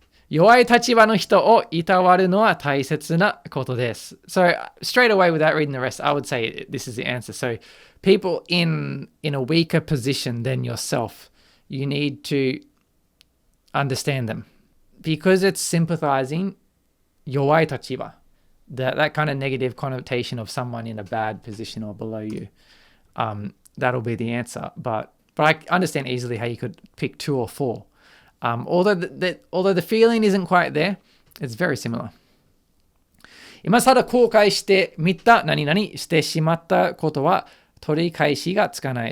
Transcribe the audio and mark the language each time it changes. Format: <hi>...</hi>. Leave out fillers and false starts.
<ja>弱い立場の人をいたわるのは大切なことです.</ja> <en>So straight away, without reading the rest, I would say this is the answer. So people in a weaker position than yourself, you need to understand them. Because it's sympathizing, 弱い立場. That kind of negative connotation of someone in a bad position or below you. That'll be the answer. But I understand easily how you could pick 2 or 4. Although the feeling isn't quite there, it's very similar.</en> <ja>今更後悔してみた何々してしまったことは取り返しがつかない.</ja>